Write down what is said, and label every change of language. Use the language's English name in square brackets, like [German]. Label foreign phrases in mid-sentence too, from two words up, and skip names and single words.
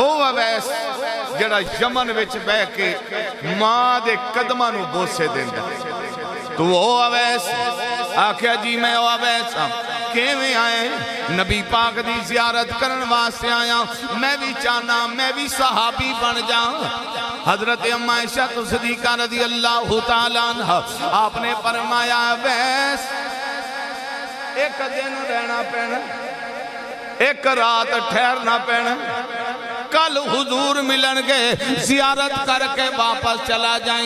[Punjabi] اویس جڑا یمن وچ بہ کے ماں دے قدماں نو بوسے دیندا، تو او اویس؟ آکھیا جی میں او اویس ہاں، کیویں آئے؟ نبی پاک دی زیارت کرن واسطے آیا، میں بھی چاہنا میں بھی صحابی بن جاؤں۔ حضرت اماں عائشہ صدیقہ [Arabic] رضی اللہ تعالیٰ عنہ [Punjabi] آپ نے فرمایا اویس ایک دن رہنا پینا، ایک رات ٹھہرنا پینا، کل حضور ملن گے زیارت کر کے واپس چلا جائیں۔